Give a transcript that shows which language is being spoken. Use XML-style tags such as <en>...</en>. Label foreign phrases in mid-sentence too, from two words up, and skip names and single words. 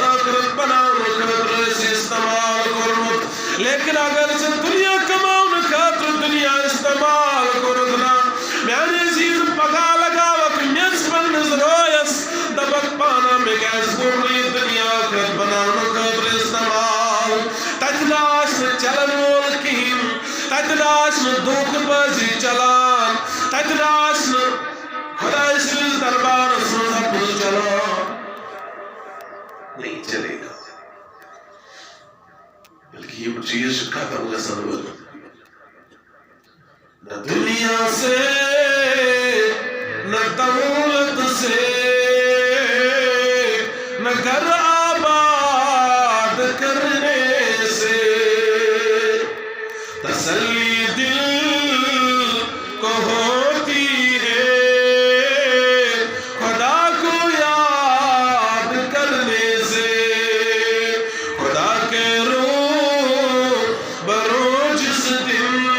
<ks>ٲخرت بناونہٕ خٲطرٕ ٲسۍ استعمال کوٚرمُت لیکن اگر ژےٚ دنیا کماونہٕ خٲطرٕ دنیا استعمال کوٚرُتھ نا میانہِ عزیز پگاہ لگاوکھ میٚژ پننِس رٲیس دپکھ پانا مےٚ کیازِ کوٚر نہٕ یہِ دنیا ٲخرت بناونہٕ خٲطرٕ استعمال تتہِ نہ آسہِ نہٕ چلن وول کِہیٖنۍ تتہِ نہ آسہِ نہٕ دھوکہٕ بٲزی چلان تتہِ نہ آسہِ نہٕ خۄداے سٕنٛدِس دربارس منٛز حقل چلان</ks> <ur>نہیں چلے گا بلکہ یہ چیز ختم</ur> <ks>گژھن وٲلۍ</ks> <ur>نہ دنیا سے نہ دولت سے نہ گھر آباد کرنے سے تسلی دل کو ہوتی ہے خدا کو یاد کرنے سے خدا کے روبرو جس دن</ur>